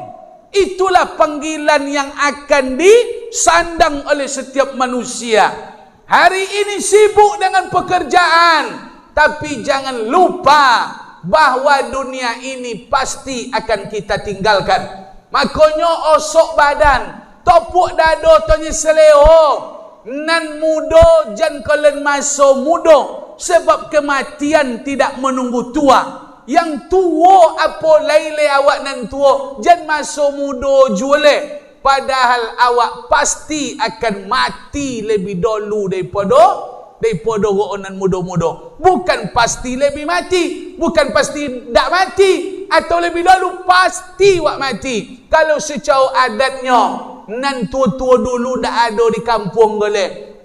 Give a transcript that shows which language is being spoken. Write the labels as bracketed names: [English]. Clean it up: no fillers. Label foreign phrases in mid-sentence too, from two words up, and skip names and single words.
[Indonesian] Itulah panggilan yang akan disandang oleh setiap manusia. Hari ini sibuk dengan pekerjaan, tapi jangan lupa bahawa dunia ini pasti akan kita tinggalkan. [Minangkabau] Makanya osok badan, topuk dado tanya seleho, nan mudo jan kalian masuk mudo, sebab kematian tidak menunggu tua. Yang tua apa laile awak nan tua, jan masuk mudo juale. [Indonesian] Padahal awak pasti akan mati lebih dulu daripada orang muda-muda. Bukan pasti lebih mati, bukan pasti tak mati, atau lebih dulu pasti awak mati. Kalau secara adatnya nan tua-tua dulu dah ada di kampung boleh.